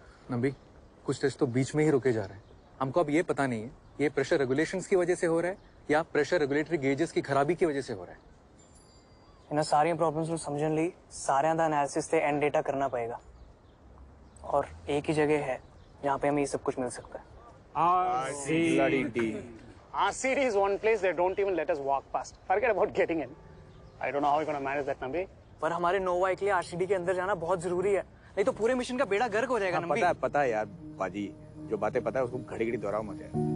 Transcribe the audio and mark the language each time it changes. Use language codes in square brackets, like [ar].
[hi] नंबी, कुछ टेस्ट तो बीच में ही रुके जा रहे हैं। हमको अब ये पता नहीं है ये प्रेशर रेगुलेशंस की वजह से हो रहा है या प्रेशर रेगुलेटरी गेजेस की खराबी की वजह से हो रहा है। इन्हें सारी प्रॉब्लम्स [pa] ਨੂੰ ਸਮਝਣ ਲਈ ਸਾਰਿਆਂ ਦਾ [hi] एनालिसिस ਤੇ एंड डेटा करना पड़ेगा और एक ही जगह है जहाँ पे हमें ये सब कुछ मिल सकता है। [en] RCD is one place they don't even let us walk past. Forget about getting in. I don't know how we're going to manage that, Nambi. [hi] पर हमारे नोवा के लिए RCD के अंदर जाना बहुत जरूरी है, नहीं तो पूरे मिशन का बेड़ा गर्क हो जाएगा। नंबी पता है यार पाजी, जो बातें पता है उसको घड़ी घड़ी दोहराओ मत यार।